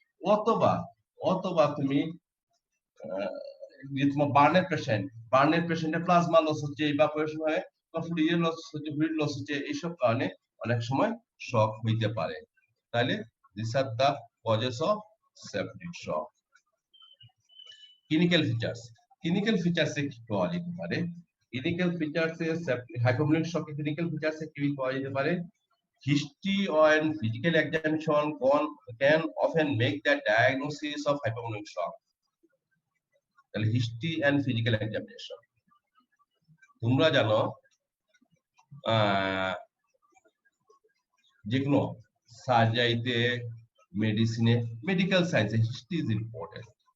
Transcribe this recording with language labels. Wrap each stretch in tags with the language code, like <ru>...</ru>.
<bn>অথবা অথবা তুমি তোমার বার্নের পেশেন্টের প্লাজমা লস হচ্ছে, ইভাপোরেশন হয়, ফ্লুইড লস হচ্ছে, ফ্লুইড লস হচ্ছে, এইসব কারণে অনেক সময় শক হইতে পারে। তাহলে</bn> <en>This are the causes of septic shock.</en> <bn>Clinical features কি পাওয়া যেতে পারে? ক্লিনিক্যাল ফিচার্স এ হাইপোভোলিক শকে ক্লিনিক্যাল ফিচার্স এ কি পাওয়া যেতে পারে?</bn> <en>History and physical examination can often make the diagnosis of hypopneic shock.</en> <bn>তাহলে হিস্ট্রি এন্ড ফিজিক্যাল এক্সামিনেশন, তোমরা জানো যে কোনো সার্জারিতে, মেডিসিনে, মেডিকেল সায়েন্সে</bn> <en>History is important.</en>